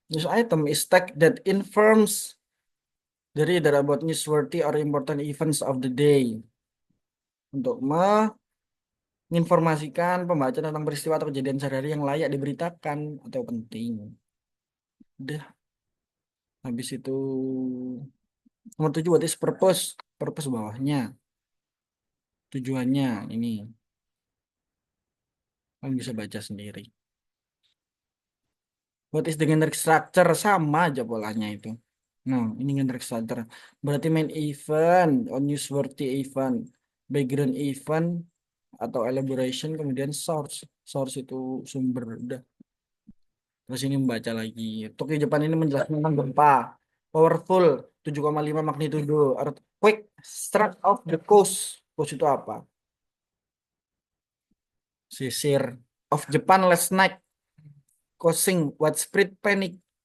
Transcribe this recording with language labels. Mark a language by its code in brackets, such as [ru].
[en] News item is text that informs the reader about newsworthy or important events of the day. [id] Untuk menginformasikan pembaca tentang peristiwa atau kejadian sehari-hari yang layak diberitakan atau penting. Udah, habis itu nomor 7, [en] what is purpose? [id] Purpose bawahnya. Tujuannya ini. Kalian bisa baca sendiri. [en] What is the generic structure? [id] Sama aja polanya itu. Nah, ini generic structure. Berarti [en] main event, or newsworthy event, background event, [id] atau elaboration, kemudian source. Source itu sumber. Udah. Terus ini membaca lagi. Tokyo Jepang ini menjelaskan tentang gempa. [en] Powerful, 7,5 magnitudo. Earthquake, struck off the coast. [id] Coast itu apa? Sisir. [en] Of Japan last night. Causing widespread panic.